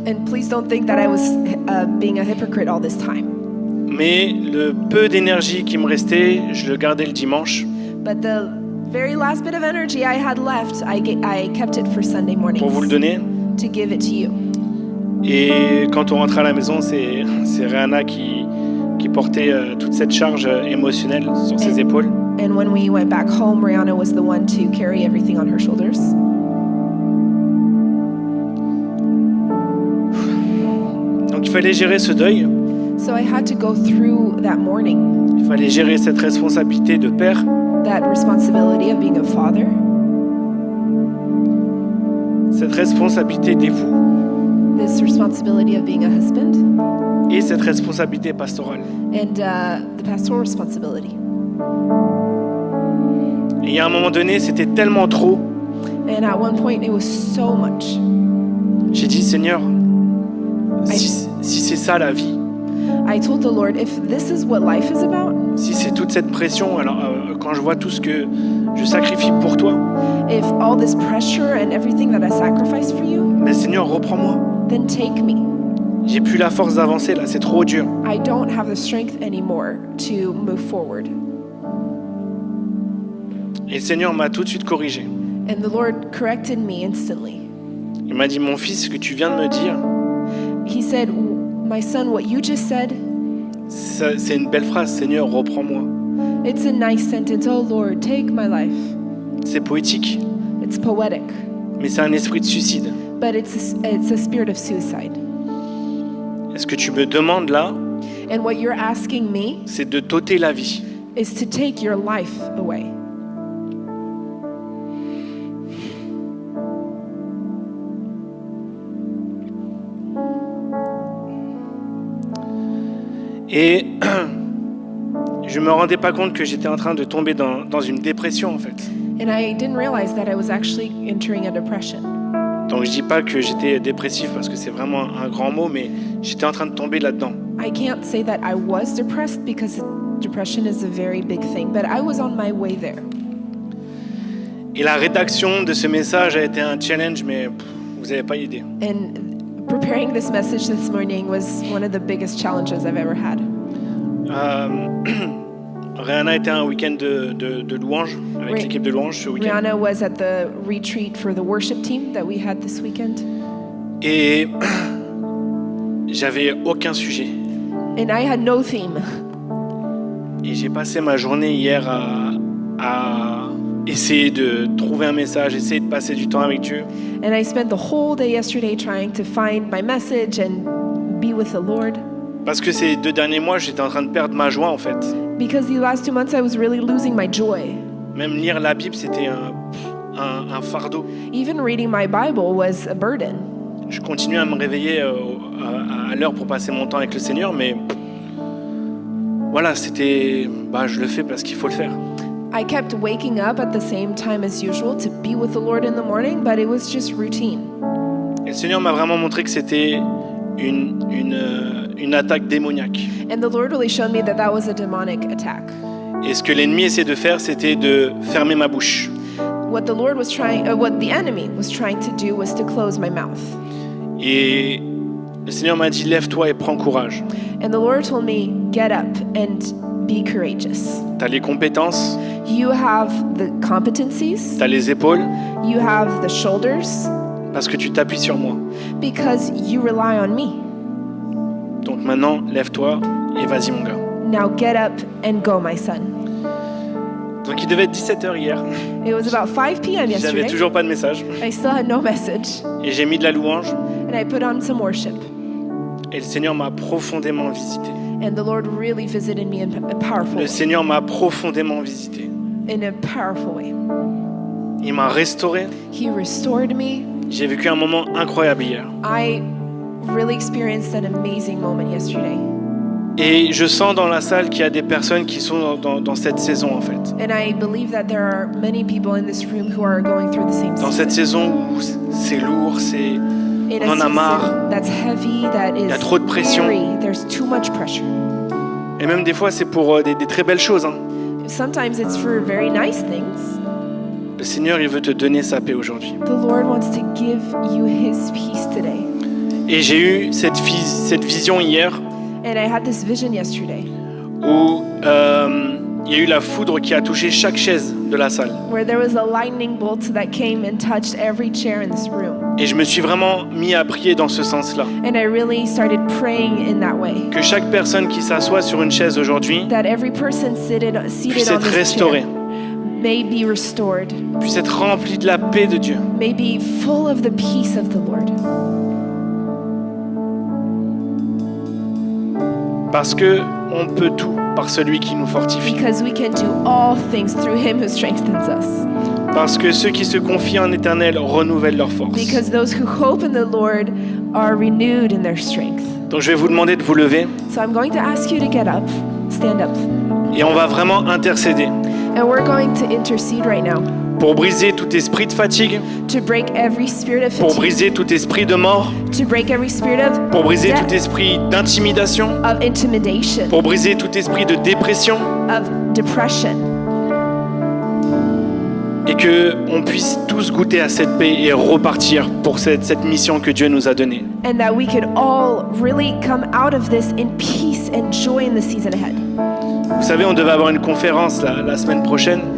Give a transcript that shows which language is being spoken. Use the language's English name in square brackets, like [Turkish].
[English] And please don't think that I was being a hypocrite all this time. [French] Mais le peu d'énergie qui me restait, je le gardais le dimanche [English] But the very last bit of energy I had left, I kept it for Sunday mornings [French] pour vous le donner. [English] to give it to you. [French] Et quand on rentrait à la maison, c'est Rihanna qui portait toute cette charge émotionnelle sur ses épaules. [English] And when we went back home, Rihanna was the one to carry everything on her shoulders. [French] Donc il fallait gérer ce deuil, [English] So I had to go through that mourning, [French] il fallait gérer cette responsabilité de père, [English] that responsibility of being a father, [French] cette responsabilité d'époux [English] this responsibility of being a husband, [French] et cette responsabilité pastorale. [English] and the pastoral responsibility. [French] Et il y a un moment donné, c'était tellement trop. [English] And at one point, it was so much. [French] J'ai dit, Seigneur, si c'est ça la vie, [English] I told the Lord, if this is what life is about, [French] si c'est toute cette pression, alors quand je vois tout ce que je sacrifie pour toi, [English] if all this pressure and everything that I sacrifice for you, [French] mais Seigneur, reprends-moi. [English] then take me. [French] J'ai plus la force d'avancer là, c'est trop dur. [English] I don't have the strength anymore to move forward. [French] Et le Seigneur m'a tout de suite corrigé. [English] And the Lord corrected me instantly. [French] Il m'a dit, mon fils, ce que tu viens de me dire, [English] He said, my son, what you just said, [French] c'est une belle phrase. Seigneur, reprends-moi. [English] it's a nice sentence. Oh Lord, take my life. [French] C'est poétique, [English] It's poetic, [French] mais c'est un esprit de suicide. [English] but it's a spirit of suicide. [French] Et ce que tu me demandes là, [English] And what you're asking me [French] c'est de t'ôter la vie. [English] is to take your life away. [French] Et je me rendais pas compte que j'étais en train de tomber dans une dépression en fait. [English] And I didn't realize that I was actually entering a depression. [French] Donc je dis pas que j'étais dépressif parce que c'est vraiment un grand mot, mais j'étais en train de tomber là-dedans. [English] I can't say that I was depressed because depression is a very big thing, but I was on my way there. [French] Et la rédaction de ce message a été un challenge, mais vous n'avez pas idée. [English] And preparing this message this morning was one of the biggest challenges I've ever had. [French] Rihanna était un week-end de louanges avec l'équipe de louanges ce week-end. [English] Rihanna was at the retreat for the worship team that we had this weekend. [French] Et j'avais aucun sujet. [English] And I had no theme. [French] Et j'ai passé ma journée hier à essayer de trouver un message, essayer de passer du temps avec Dieu. [English] And I spent the whole day yesterday trying to find my message and be with the Lord. [French] Parce que ces 2 derniers mois, j'étais en train de perdre ma joie en fait. [English] Because the last 2 months I was really losing my joy. [French] Même lire la Bible, c'était un fardeau. [English] Even reading my Bible was a burden. [French] Je continuais à me réveiller à l'heure pour passer mon temps avec le Seigneur, mais voilà, je le fais parce qu'il faut le faire. [English] I kept waking up at the same time as usual to be with the Lord in the morning, but it was just routine. [French] Et le Seigneur m'a vraiment montré que c'était une attaque démoniaque. [English] And the Lord really showed me that that was a demonic attack. [French] Et ce que l'ennemi essaie de faire, c'était de fermer ma bouche. [English] What the enemy was trying to do was to close my mouth. [French] Et le Seigneur m'a dit, lève-toi et prends courage. [English] And the Lord told me, get up and be courageous. [French] Tu as les compétences, [English] You have the competencies, [French] tu as les épaules, [English] you have the shoulders, [French] parce que tu t'appuies sur moi. [English] because you rely on me. [French] Donc maintenant, lève-toi et vas-y mon gars. [English] Now get up and go, my son. [French] Donc il devait être 17h hier. [English] It was about 5 p.m. [French] J'avais [English] yesterday. [French] toujours pas de message. [English] I still had no message, [French] Et j'ai mis de la louange. [English] and I put on some worship. [French] Et le Seigneur m'a profondément visité. [English] And the Lord really visited me in a powerful [French] Le [English] way. [French] Seigneur m'a profondément visité. [English] In a powerful way. [French] Il m'a restauré. [English] He restored me. [French] J'ai vécu un moment incroyable hier. [English] I really experienced an amazing moment yesterday. [French] Et je sens dans la salle qu'il y a des personnes qui sont dans cette saison en fait. [English] And I believe that there are many people in this room who are going through the same [French] Dans cette [English] season. [French] saison où c'est lourd, [English] In [French] on en a marre. [English] season that's heavy, that is [French] y a trop de pression. [English] weary, there's too much pressure. [French] Et même des fois c'est pour des très belles choses. Hein. [English] Sometimes it's for very nice things. [French] Le Seigneur il veut te donner sa paix aujourd'hui. [English] The Lord wants to give you His peace today. [French] Et j'ai eu cette vision hier [English] And I had this vision yesterday [French] où il y a eu la foudre qui a touché chaque chaise de la salle. [English] where there was a lightning bolt that came and touched every chair in this room. [French] Et je me suis vraiment mis à prier dans ce sens-là. [English] And I really started praying in that way. [French] Que chaque personne qui s'assoit sur une chaise aujourd'hui [English] That every person seated [French] puisse [English] on [French] être [English] this [French] restaurée, [English] chair may be restored, [French] puisse être remplie de la paix de Dieu. [English] may be full of the peace of the Lord. [French] Parce que on peut tout par celui qui nous fortifie. [English] Because we can do all things through Him who strengthens us. [French] Parce que ceux qui se confient en Éternel renouvellent leur force. [English] Because those who hope in the Lord are renewed in their strength. [French] Donc je vais vous demander de vous lever [English] So I'm going to ask you to get up, stand up, [French] et on va vraiment intercéder [English] and we're going to intercede right now [French] pour briser tout esprit de fatigue, [English] to break every spirit of [French] pour [English] fatigue, [French] briser tout esprit de mort, [English] to break every spirit of [French] pour briser [English] death, [French] tout esprit d'intimidation, [English] of intimidation, [French] pour briser tout esprit de dépression [English] of depression, [French] et que on puisse tous goûter à cette paix et repartir pour cette mission que Dieu nous a donnée. [English] and that we could all really come out of this in peace and joy in the season ahead. [French] Vous savez, on devait avoir une conférence la semaine prochaine.